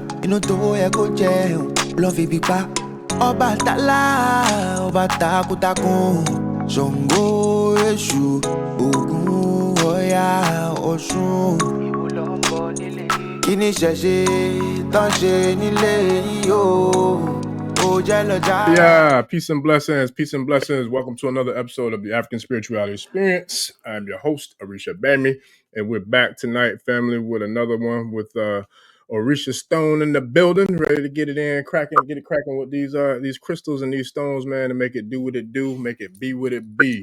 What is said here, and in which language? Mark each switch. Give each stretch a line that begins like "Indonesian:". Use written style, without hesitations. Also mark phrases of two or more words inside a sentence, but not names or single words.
Yoruba: Ino to ye ko jeun. Ulon fi bipa. Oba tala, oba takutakun. Songo Eshu, Ogun Oya Osun. Kini sheshe, tanche nile yo.
English: Yeah, peace and blessings, peace and blessings. Welcome to another episode of the African Spirituality Experience. I'm your host, Orisha Bami, and we're back tonight, family, with another one with Orisha Stone in the building, ready to get it in, get it cracking with these crystals and these stones, man, and make it do what it do, make it be what it be.